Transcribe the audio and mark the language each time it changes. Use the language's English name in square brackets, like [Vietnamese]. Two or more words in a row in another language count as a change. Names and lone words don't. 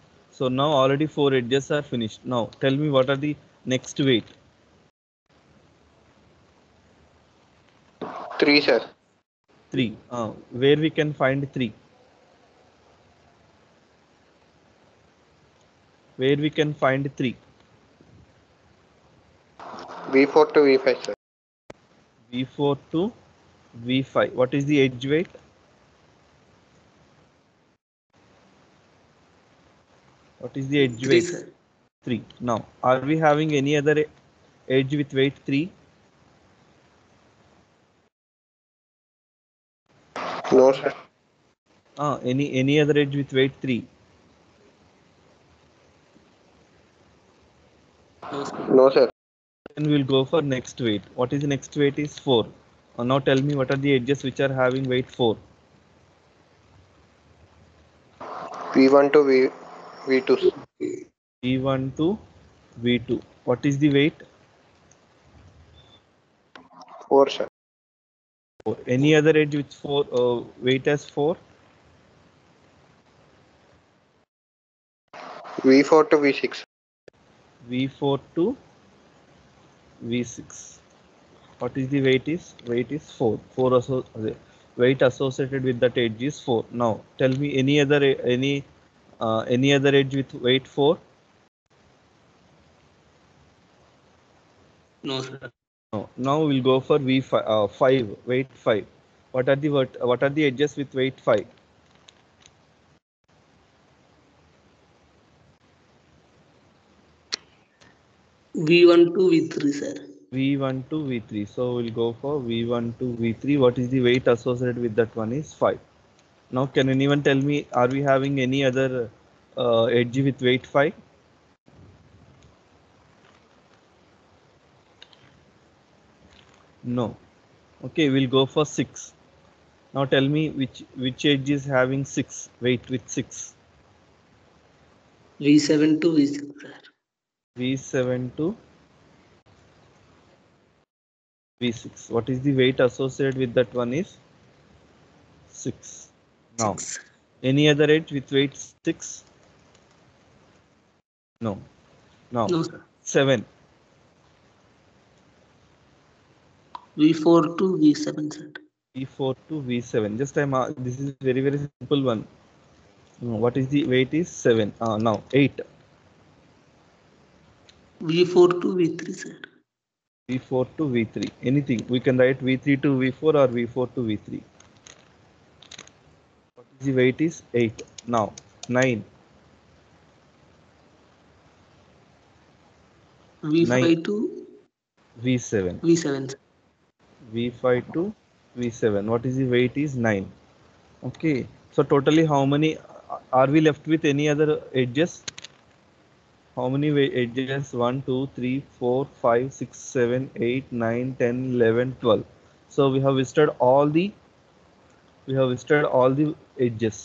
[English] So now already 4 edges are finished. Now tell me what are the next weight? 3, sir. 3. Where we can find 3? Where we can find 3? V4 to V5, sir. V4 to V5. What is the edge weight? What is the edge 3, weight? sir. 3. Now, are we having any other edge with weight 3? No, sir. Any other edge with weight 3? No, sir. No, sir. Then we'll go for next weight. What is the next weight is 4. Now tell me what are the edges which are having weight 4? V1 to V2. V1 to V2. What is the weight? 4, sir. 4. Any other edge with 4 weight as 4? V4 to V6. V4 to V6. What is the weight is? Weight is 4. Weight associated with that edge is 4. Now tell me any other edge with weight 4? No, sir. No. Now we'll go for V5 5 weight 5. What are the edges with weight 5? V1 to V3, sir. V1 to V3. So we'll go for V1 to V3. What is the weight associated with that one is 5. Now can anyone tell me, are we having any other edge with weight 5? No. Okay, we'll go for 6. Now tell me which edge is having 6 weight with 6? V7 to V6, sir. V7 to V6. What is the weight associated with that one is 6. Now 6. any other edge with weight 6? No. Now No, sir. 7. V4 to V7, sir. V4 to V7. This is very simple one. What is the weight is 7. Now 8. V4 to V3, sir. V4 to V3. Anything. We can write V3 to V4 or V4 to V3. What is the weight is 8. Now 9. V5 to V7. V7, sir. V5 to V7. What is the weight is 9. Okay. So totally how many are we left with any other edges? How many edges? 1, 2, 3, 4, 5, 6, 7, 8, 9, 10, 11, 12. So we have visited all the edges.